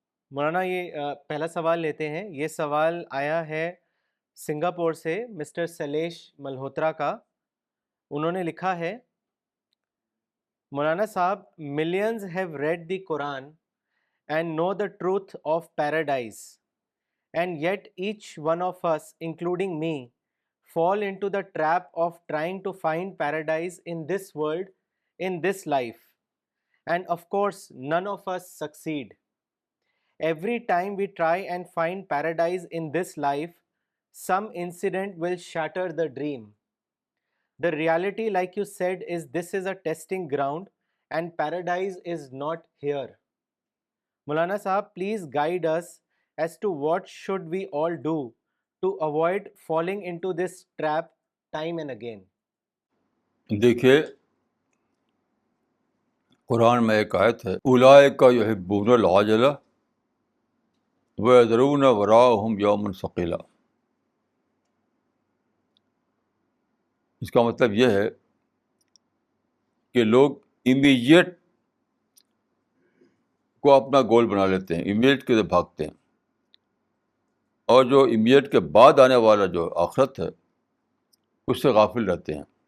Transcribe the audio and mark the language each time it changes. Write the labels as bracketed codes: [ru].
[ur] مولانا یہ پہلا سوال لیتے ہیں. یہ سوال آیا ہے سنگاپور سے مسٹر سلیش ملہوترا کا. انہوں نے لکھا ہے، مولانا صاحب، [en] Millions have read the Quran and know the truth of paradise. And yet each one of us, including me, fall into the trap of trying to find paradise in this world, in this life. And of course, none of us succeed. Every time we try and find paradise in this life, some incident will shatter the dream. The reality, like you said, is this is a testing ground and paradise is not here. Maulana Sahab, please guide us as to what should we all do to avoid falling into this trap time and again. [ur] دیکھیے قرآن میں ایک آیت ہے، [ar] اولئک یحبون العاجلہ ویذرون وراءہم یوما ثقیلا. [ur] اس کا مطلب یہ ہے کہ لوگ امیجیٹ کو اپنا گول بنا لیتے ہیں، امیجیٹ کی طرف بھاگتے ہیں، اور جو امیجیٹ کے بعد آنے والا جو آخرت ہے اس سے غافل رہتے ہیں.